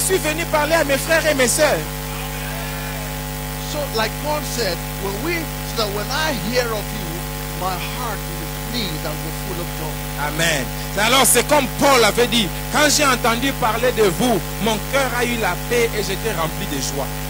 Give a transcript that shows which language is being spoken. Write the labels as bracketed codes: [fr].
[fr] suis venu parler à mes frères et mes sœurs. [en] So, like Paul said, so that when I hear of you, my heart will be pleased and be full of joy. Amen. [fr] Alors, c'est comme Paul avait dit. Quand j'ai entendu parler de vous, mon cœur a eu la paix et j'étais rempli de joie.